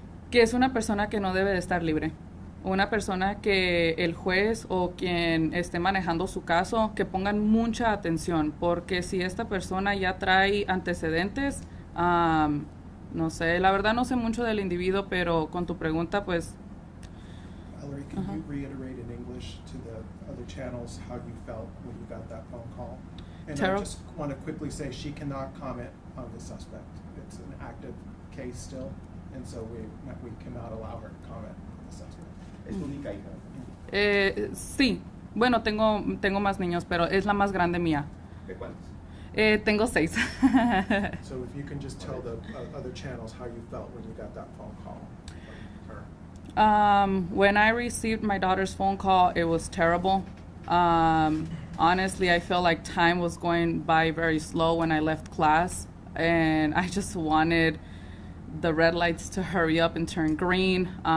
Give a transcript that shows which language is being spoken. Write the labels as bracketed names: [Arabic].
[Spanish] Que es una persona que no debe de estar libre. Una persona que el juez o quien esté manejando su caso, que pongan mucha atención, porque si esta persona ya trae antecedentes, no sé, la verdad no sé mucho del individuo, pero con tu pregunta, pues... [English] Valerie, can you reiterate in English to the other channels how you felt when you got that phone call? And I just want to quickly say she cannot comment on the suspect. It's an active case still, and so we cannot allow her to comment on the suspect. [Spanish] ¿Es tu única hija? Sí, bueno, tengo más niños, pero es la más grande mía. ¿De cuántos? Tengo 6. [English] So if you can just tell the other channels how you felt when you got that phone call from her. When I received my daughter's phone call, it was terrible. Honestly, I felt like time was going by very slow when I left class, and I just wanted the red lights to hurry up and turn green.